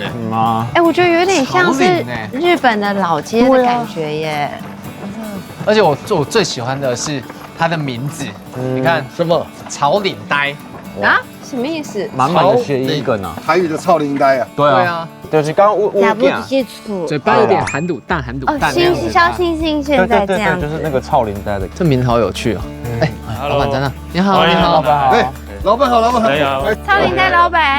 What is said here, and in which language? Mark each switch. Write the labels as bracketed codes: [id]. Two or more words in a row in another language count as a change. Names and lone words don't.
[zh] 我覺得有點像是日本的老街的感覺耶。而且我最喜歡的是它的名字，你看什麼？草嶺呆啊？什麼意思？滿滿的諧音梗啊！台語的草嶺呆啊。對啊，就是剛剛亞不基礎，嘴巴有點含滷蛋那樣子。蕭星星現在這樣，就是那個草嶺呆的。這名好有趣哦。老闆在那。你好，老闆好。老闆好，草嶺呆老闆。